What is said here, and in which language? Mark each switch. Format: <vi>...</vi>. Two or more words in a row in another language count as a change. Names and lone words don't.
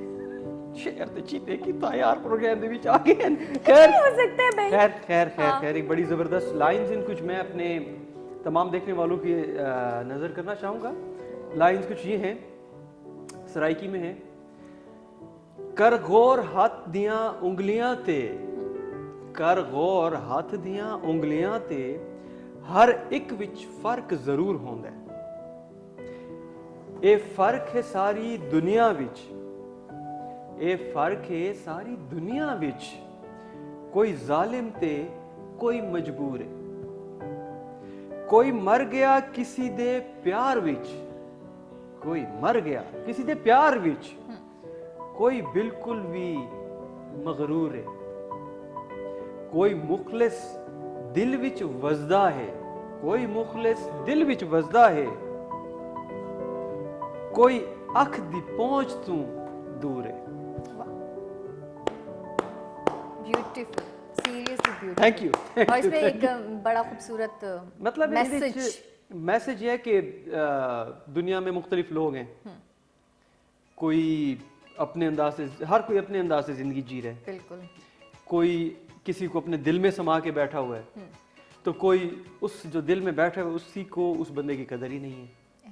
<pa>ਸ਼ੇਰ ਤੇ ਚੀਤੇ ਕੀ ਤਾਂ ਯਾਰ ਪ੍ਰੋਗਰਾਮ ਦੇ ਵਿੱਚ ਆ ਗਏ।</pa> <ur>خیر ہو سکتا ہے بھائی. خیر ایک بڑی زبردست لائنز ان کچھ میں اپنے تمام دیکھنے والوں کی نذر کرنا چاہوں گا. لائنز کچھ یہ ہیں، سرائیکی میں ہے,</ur> <pa>ਕਰ ਗੌਰ ਹੱਥ ਦੀਆਂ ਉਂਗਲੀਆਂ ਤੇ, ਕਰ ਗੌਰ ਹੱਥ ਦੀਆਂ ਉਂਗਲੀਆਂ ਤੇ, ਹਰ ਇੱਕ ਵਿੱਚ ਫ਼ਰਕ ਜ਼ਰੂਰ ਹੁੰਦਾ ਹੈ। ਇਹ ਫਰਕ ਹੈ ਸਾਰੀ ਦੁਨੀਆ ਵਿੱਚ, ਇਹ ਫਰਕ ਹੈ ਸਾਰੀ ਦੁਨੀਆ ਵਿੱਚ, ਕੋਈ ਜ਼ਾਲਿਮ ਤੇ ਕੋਈ ਮਜਬੂਰ ਹੈ, ਕੋਈ ਮਰ ਗਿਆ ਕਿਸੇ ਦੇ ਪਿਆਰ ਵਿੱਚ, ਕੋਈ ਮਰ ਗਿਆ ਕਿਸੇ ਦੇ ਪਿਆਰ ਵਿੱਚ, ਕੋਈ ਬਿਲਕੁਲ ਵੀ ਮਗਰੂਰ ਹੈ, ਕੋਈ ਮੁਖਲਿਸ ਦਿਲ ਵਿੱਚ ਵਸਦਾ ਹੈ, ਕੋਈ ਮੁਖਲਿਸ ਦਿਲ ਵਿੱਚ ਵਸਦਾ ਹੈ, ਕੋਈ ਅੱਖ ਦੀ ਪਹੁੰਚ ਤੋਂ ਦੂਰ ਹੈ।</pa> <en>Beautiful, seriously beautiful. Thank you.</en> <ur>اور اس میں ایک بڑا خوبصورت مطلب میسج یہ ہے کہ دنیا میں مختلف لوگ ہیں، کوئی اپنے انداز سے، ہر کوئی اپنے انداز سے زندگی جی رہا ہے، بالکل، کوئی کسی کو اپنے دل میں سما کے بیٹھا ہوا ہے، تو کوئی اس جو دل میں بیٹھا ہے اسی کو اس بندے کی قدر ہی نہیں ہے.</ur>